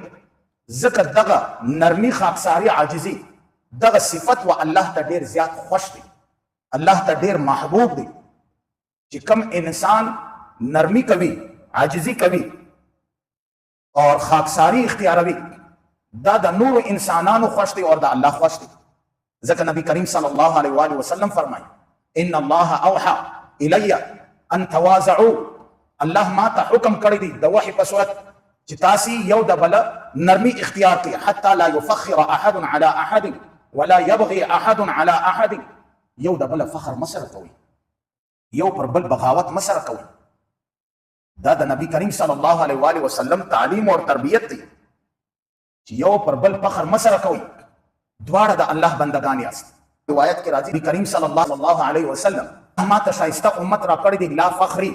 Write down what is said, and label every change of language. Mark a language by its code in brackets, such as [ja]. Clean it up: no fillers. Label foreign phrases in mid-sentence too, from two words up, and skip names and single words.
[ps] ځکه دغه نرمي، خاکساري، عاجزي، دغه صفت و الله ته ډیر زیات خوښ دی، الله ته ډیر محبوب دی. چې کم انسان نرمي کوي، عاجزي کوي اور خاکساري اختیاروي، دا د نور انسانانو خوښ دی اور د الله خوښ دی. ځکه نبی کریم صلی الله علیه و آله وسلم فرمایي: [ar] ان الله اوحى الی ان تواضعوا. [ps] الله ما ته حکم کړی دی د وحی په صورت چې تاسو یو د بل نرمي اختیار کړئ، [ar] حتی لا يفخر احد على احد [ps] ولا يبغي احد على احد. یو د بل فخر مسره کوي، یو پر بل بغاوت مسره کوي. دا د نبی کریم صلی الله علیه و آله وسلم تعلیم او تربیت دی چې یو پر بل فخر مسره کوي. دواړه د الله بندگان یاست. روایت کې راځي نبی کریم صلی الله علیه وسلم ما ته شایسته امت را کړی دی، [ar] لا فخری.